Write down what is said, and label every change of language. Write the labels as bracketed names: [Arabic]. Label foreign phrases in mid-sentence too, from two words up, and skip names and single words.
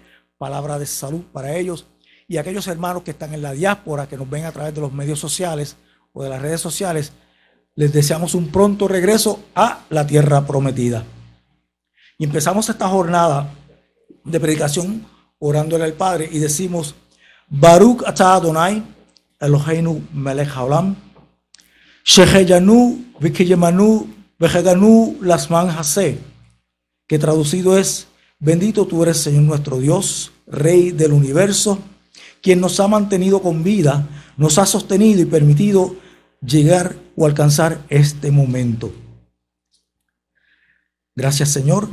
[Spanish] Palabra de salud para ellos. Y aquellos hermanos que están en la diáspora, que nos ven a través de los medios sociales o de las redes sociales, les deseamos un pronto regreso a la tierra prometida. Y empezamos esta jornada de predicación orándole al Padre y decimos: [Hebrew] ברוך אתה אדוני אלוהינו מלך העולם שהחיינו וקיימנו והגיענו לזמן הזה, [Spanish] que traducido es: bendito tú eres, Señor nuestro Dios, Rey del universo, quien nos ha mantenido con vida, nos ha sostenido y permitido llegar o alcanzar este momento. Gracias, Señor.